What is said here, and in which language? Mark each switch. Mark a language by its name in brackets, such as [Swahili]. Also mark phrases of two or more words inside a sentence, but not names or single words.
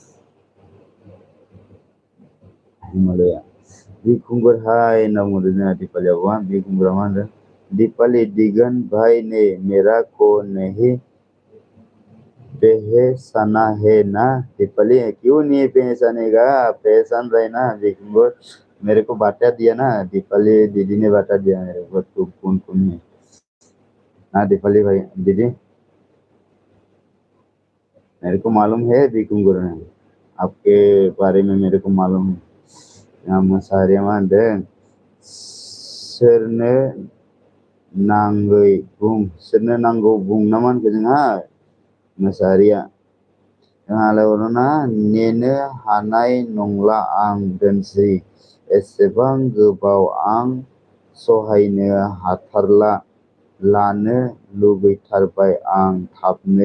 [Bodo] हिमालया बिखुंगुर हाय होनना बुंदों जोंहा दिपालि आब'आ बिखुंगुरा मा होनदों [Hindi] दीपाली दिगन भाई ने मेरा को नहीं पहचाना है ना दीपाली क्यों नहीं पहचानेगा पहचान रहे ना बिखुंगुर मेरे को बता दिया ना दीपाली दीदी ने बता दिया मेरे को तू कौन है ना दीपाली भाई दीदी मेरे को मालूम है बिखुंगुर ने आपके बारे में मेरे को मालूम है यहाँ [Bodo] मोसाहारिया मा होनदों सोरनो नांगौ बुं ना मा होनखो जोंहा मोसाहारिया जोंहा आलायारना नेनो हानाय नंला आं दोनस्रि एसेबां गोबाव आं सहायनो हाथारला लानो लुबैथारबाय आं थाबनो